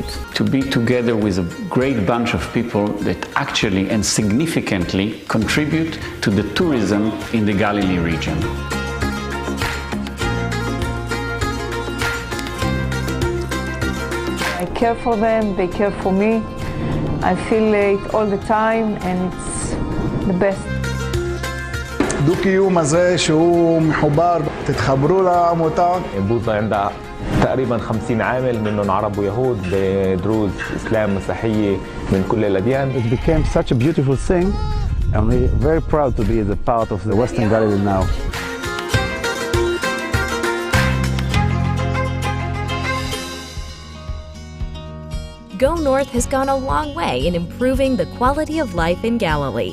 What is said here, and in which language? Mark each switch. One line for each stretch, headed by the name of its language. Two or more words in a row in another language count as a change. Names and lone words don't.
English: To be together with a great bunch of people that actually and significantly contribute to the tourism in the Galilee region. I care for them, they care for me. I feel it all the time and it's the best.
Hebrew: דו-קיום הזה שהוא מחובר, תתחברו לעמותה.
Arabic: بوزة عندها تقريبا 50 عامل منهم عرب ويهود دروز اسلام مسيحيه من كل الاديان.
English: It became such a beautiful thing and we're very proud to be the part of the Western Galilee now. Go North has gone a long way in improving the quality of life in Galilee.